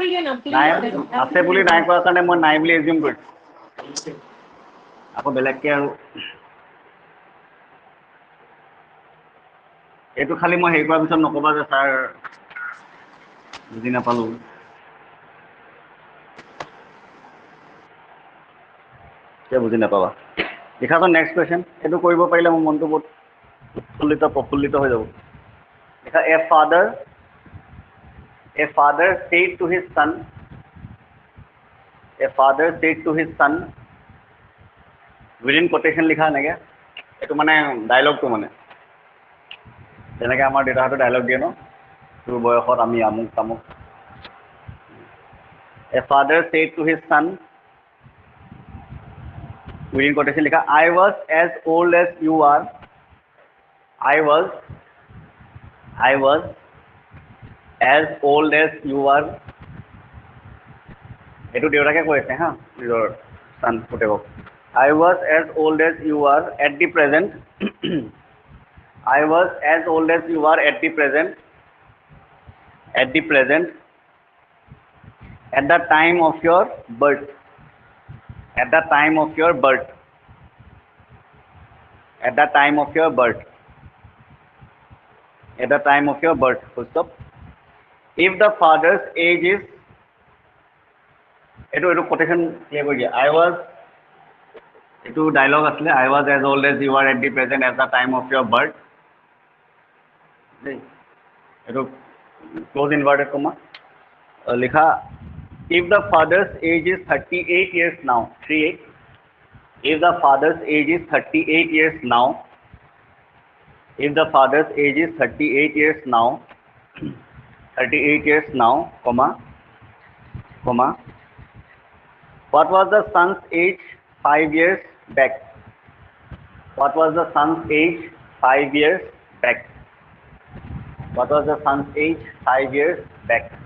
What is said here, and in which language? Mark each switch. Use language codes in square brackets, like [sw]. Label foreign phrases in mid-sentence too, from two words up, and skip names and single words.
[as] নাই আছে বুলি নাই কোৱাৰ কাৰণে মই নাই বুলি এজিউম কৰিছোঁ আকৌ বেলেগকৈ আৰু এইটো খালি মই হেৰি কৰাৰ পিছত নক'বা যে ছাৰ বুজি নাপালোঁ কিয় বুজি নাপাবা লিখাচোন [en] next question [as] এইটো কৰিব পাৰিলে মোৰ মনটো বহুত প্ৰফুল্লিত হৈ যাব লিখা এ [en] father said to his son within quotation [as] লিখা এনেকৈ এইটো মানে ডাইলগটো মানে যেনেকৈ আমাৰ দেউতাহঁতে ডাইলগ দিয়ে ন তোৰ বয়সত আমি আমুক তামুক [en] a father said to his son within quotation লিখা I was as old as you are I was as old as you are [as] এইটো দেউতাকে কৈ আছে হা নিজৰ চান পুতেকক [en] I was as old as you are at the present I was as old as you are at the present at the time of your birth at the time of your birth full stop if the father's age is [as] এইটো কোটেশন ক্লিয়াৰ কৰি দিয়া [en] I was [as] এইটো ডায়লগ আছিলে [en] I was as old as you are at the present at the time of your birth [as] দেই এইটো [en] close inverted comma লিখা if the father's age is 38 years now 38 if the father's age is 38 years now if the father's age is 38 years now 38 years now comma what was the son's age 5 years back what was the son's age 5 years back what was the son's age 5 years back